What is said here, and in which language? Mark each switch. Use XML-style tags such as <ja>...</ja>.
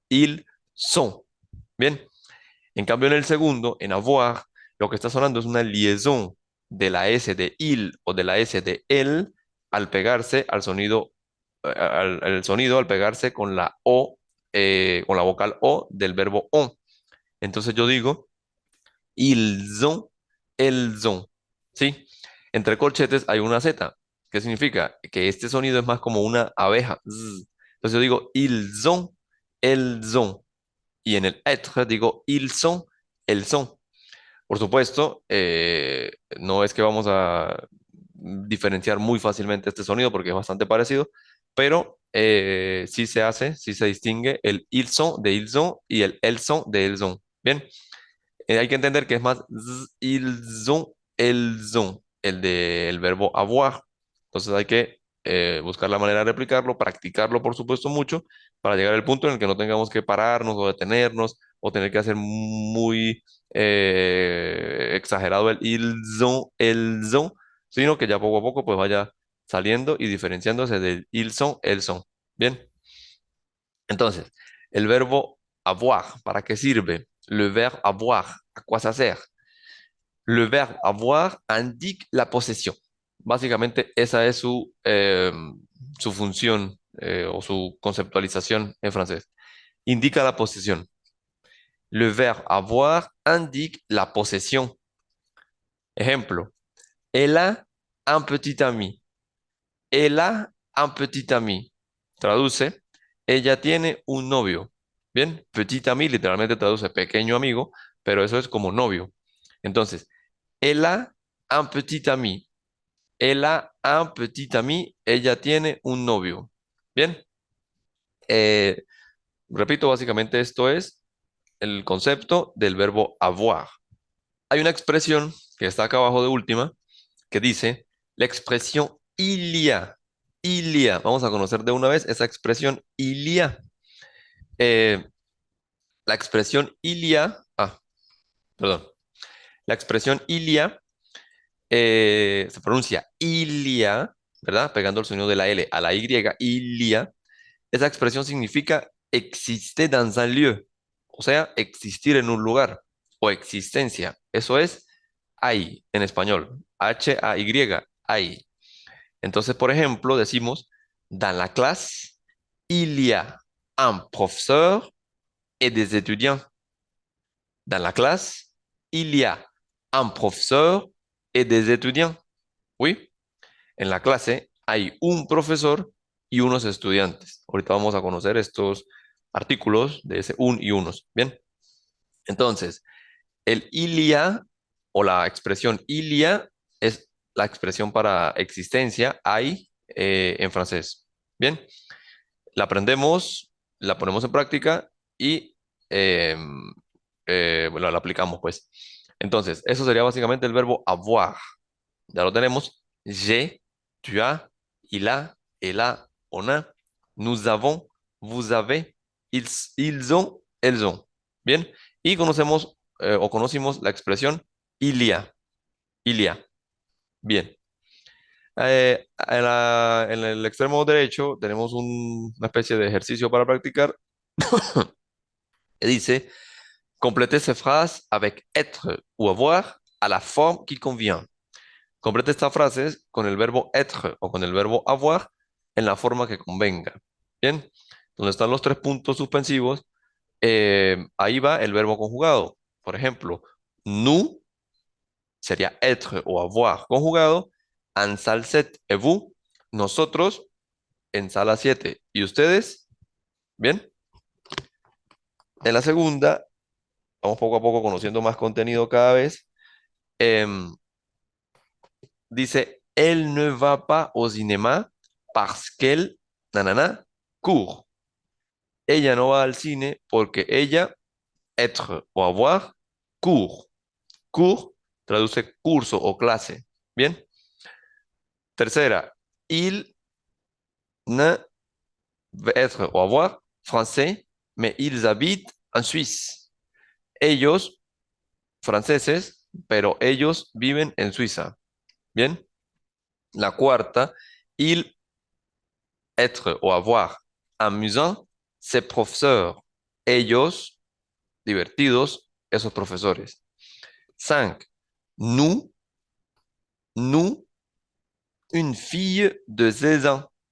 <es>Il son. Bien, en cambio en el segundo, en avoir, lo que está sonando es una liaison de la S de il o de la S de el al pegarse al sonido, al sonido al pegarse con la O, con la vocal O del verbo on. Entonces yo digo,</es> <fr>ils ont, elles ont.</fr> <es>¿Sí? Entre corchetes hay una Z. ¿Qué significa? Que este sonido es más como una abeja. Zzz. Entonces yo digo,</es> <fr>ils ont, elles ont.</fr> <es>Y en el être digo,</es> <fr>ils sont, elles sont.</fr> <es>Por supuesto, no es que vamos a diferenciar muy fácilmente este sonido porque es bastante parecido, pero sí se hace, sí se distingue el ils sont de ils ont y el elles sont de elles ont. Bien, hay que entender que es más ils ont, elles ont, el del verbo avoir. Entonces hay que buscar la manera de replicarlo, practicarlo, por supuesto, mucho, para llegar al punto en el que no tengamos que pararnos o detenernos o tener que hacer muy exagerado el ils ont, elles ont, sino que ya poco a poco pues vaya saliendo y diferenciándose del ils sont, elles sont. Bien, entonces, el verbo avoir, ¿para qué sirve?</es> <fr>Le verbe avoir, ¿a quoi ça sert? Le verbe avoir indique la posesión.</fr> <es>Básicamente, esa es su función o su conceptualización en francés. Indica la posesión.</es> <fr>Le verbe avoir indique la posesión. Ejemplo, elle a un petit ami. Elle a un petit ami.</fr> <es>Traduce, ella tiene un novio. Bien, petit ami literalmente traduce pequeño amigo, pero eso es como novio.</es> <fr>Entonces, elle a un petit ami. Elle a un petit ami.</fr> <es>Ella tiene un novio. Bien, eh, repito, básicamente esto es el concepto del verbo avoir. Hay una expresión que está acá abajo de última que dice la expresión il y a. Il y a. Vamos a conocer de una vez esa expresión il y a. Eh, la expresión il y a, perdón, la expresión il y a se pronuncia ilia, ¿verdad? Pegando el sonido de la L a la Y, ilia. Esa expresión significa existe dans un lieu, o sea, existir en un lugar o existencia. Eso es hay en español. Hay, hay. Entonces, por ejemplo, decimos,</es> <fr>dans la classe, il y a un professeur et des étudiants. Dans la classe, il y a un professeur et des étudiants.</fr> <es>Oui, en la clase hay un profesor y unos estudiantes. Ahorita vamos a conocer estos artículos de ese un y unos. Bien, entonces, el il y a o la expresión il y a es la expresión para existencia, hay en francés. Bien, la aprendemos, la ponemos en práctica y eh, bueno, la aplicamos, pues. Entonces, eso sería básicamente el verbo avoir. Ya lo tenemos.</es> <fr>J'ai, tu as, il a, elle a, on a, nous avons, vous avez, ils ont, elles ont.</fr> <es>Bien. Y conocemos o conocimos la expresión il y a.</es> <fr>Il y a. Bien.</fr> <es>En el extremo derecho tenemos una especie de ejercicio para practicar que dice,</es> <fr>complétez ces phrases avec être ou avoir à la forme qui convient.</fr> <es>Complete estas frases con el verbo être o con el verbo avoir en la forma que convenga. Bien, donde están los tres puntos suspensivos, ahí va el verbo conjugado. Por ejemplo, nous sería être o avoir conjugado,</es> <fr>en salle 7 et vous,</fr> <es>nosotros en sala 7 y ustedes. Bien, en la segunda, vamos poco a poco conociendo más contenido cada vez.</es> <fr>Em, Dice, elle ne va pas au cinéma parce qu'elle, nanana, court.</fr> <es>Ella no va al cine porque ella, être o avoir, court. Court traduce curso o clase. Bien. Tercera, il ne va être o avoir français,</es> <fr>mais ils habitent en Suisse.</fr> <es>Ellos, franceses, pero ellos viven en Suiza. Bien. La cuarta, il être o avoir amusant, ses professeurs. Ellos, divertidos, esos profesores. 5.</es> <fr>Nous, nous, une fille de 16 ans.</fr>